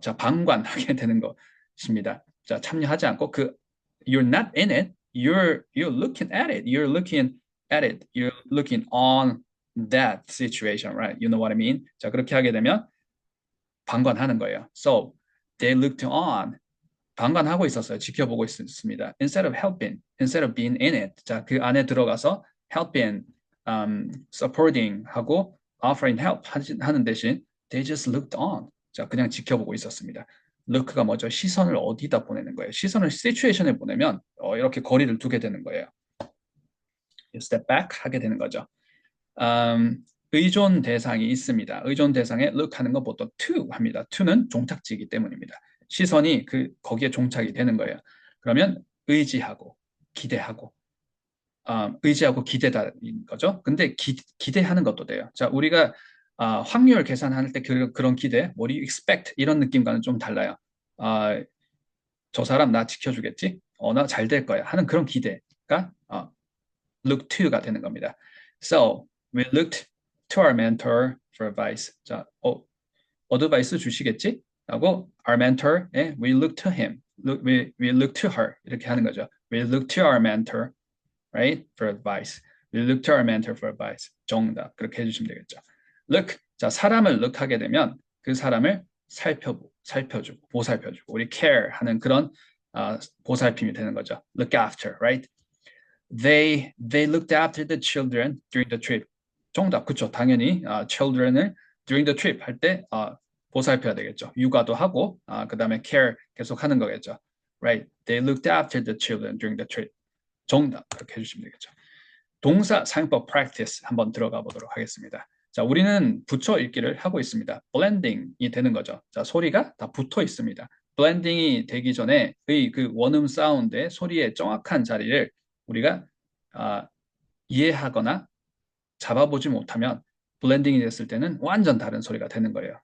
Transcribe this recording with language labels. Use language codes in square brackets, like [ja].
[ko] 자, 방관하게 되는 것입니다. 자, 참여하지 않고 [en] you're not in it, you're looking at it, you're looking at it, you're looking on that situation, right? You know what I mean? [ko] 자, 그렇게 하게 되면 방관하는 거예요. [en] So they looked on, [ko] 방관하고 있었어요. 지켜보고 있었습니다. [en] Instead of helping, instead of being in it. [ko] 자, 그 안에 들어가서 [en] helping, supporting [ko] 하고 offering help 하는 대신 [en] they just looked on. [ko] 자, 그냥 지켜보고 있었습니다. look가 뭐죠? 시선을 어디다 보내는 거예요? 시선을 situation에 보내면 이렇게 거리를 두게 되는 거예요. [en] step back [ko] 하게 되는 거죠. 의존 대상이 있습니다. 의존 대상에 look 하는 거 보통 to 합니다. to는 종착지이기 때문입니다. 시선이 거기에 종착이 되는 거예요. 그러면 의지하고 기대하고 의지하고 기대다인 거죠. 근데 기대하는 것도 돼요. 자, 우리가 확률 계산할 때 그런 기대, [en] what do you expect [ko] 이런 느낌과는 좀 달라요. 저 사람 나 지켜주겠지? 나 잘 될 거야 하는 그런 기대가 look to가 되는 겁니다. [en] So we looked to our mentor for advice. [ko] 자, 어드바이스 주시겠지? 라고 [en] our mentor, we look to him, we look to her [ko] 이렇게 하는 거죠. [en] We look to our mentor, right, for advice. We look to our mentor for advice. [ko] 정답 그렇게 해주시면 되겠죠. look, 자 사람을 look 하게 되면 그 사람을 살펴주고 보살펴주고 우리 care 하는 그런 보살핌이 되는 거죠. [en] Look after, right? They looked after the children during the trip. [ko] 정답, 그렇죠. 당연히 children을 [en] during the trip [ko] 할 때 보살펴야 되겠죠. 육아도 하고 그 다음에 care 계속 하는 거겠죠. [en] right? They looked after the children during the trip. [ko] 정답 그렇게 해주시면 되겠죠. 동사 사용법 practice 한번 들어가 보도록 하겠습니다. 자, 우리는 붙여 읽기를 하고 있습니다. blending이 되는 거죠. 자, 소리가 다 붙어 있습니다. blending이 되기 전에 그 원음 사운드의 소리의 정확한 자리를 우리가 이해하거나 잡아보지 못하면 블렌딩이 됐을 때는 완전 다른 소리가 되는 거예요.